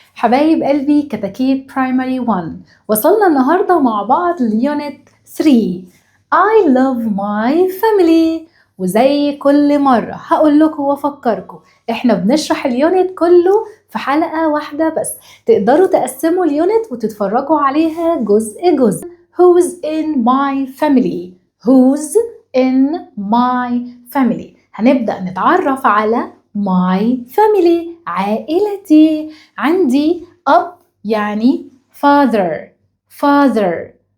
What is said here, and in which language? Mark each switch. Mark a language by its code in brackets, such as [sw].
[ar] حبايب قلبي كتاكيت برايمري 1 وصلنا النهاردة مع بعض ليونت 3 [en] I love my family. [ar] وزي كل مرة هقول لكم وافكركم احنا بنشرح اليونت كله في حلقة واحدة بس، تقدروا تقسموا اليونت وتتفرجوا عليها جزء جزء. [en] Who's in my family? Who's in my family؟ [ar] هنبدأ نتعرف على [en] my family، [ar] عائلتي. عندي أب يعني father.